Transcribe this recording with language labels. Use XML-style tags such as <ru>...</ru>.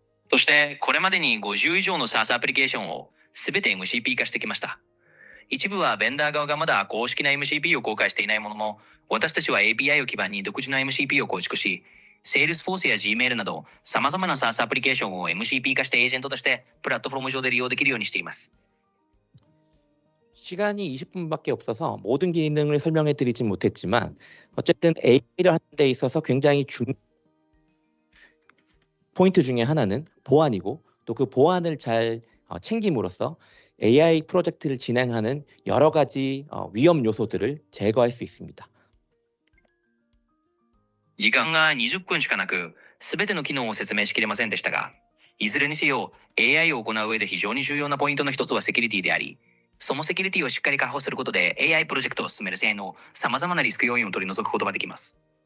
<ja>そしてこれまでに50以上の SaaS アプリケーションをすべて MCP 化してきました。一部はベンダー側がまだ公式な MCP を公開していないものの、私たちは API を基盤に独自の MCP を構築し、Salesforce や Gmail など様々な SaaS アプリケーションを MCP 化してエージェントとしてプラットフォーム上で利用できるようにしています。</ja> <ko>시간이 20분밖에 없어서 모든 기능을 설명해 드리진 못했지만 어쨌든 AI를 하는 데 있어서 굉장히 포인트 중에 하나는 보안이고 또 그 보안을 잘 챙김으로써 AI 프로젝트를 진행하는 여러 가지 위험 요소들을 제거할 수 있습니다.</ko> <ja>時間が20分しかなく、すべての機能を説明しきれませんでしたが、いずれにせよ AI を行う上で非常に重要なポイントの一つはセキュリティであり、そのセキュリティをしっかり確保することで AI プロジェクトを進める際の様々なリスク要因を取り除くことができます。</ja>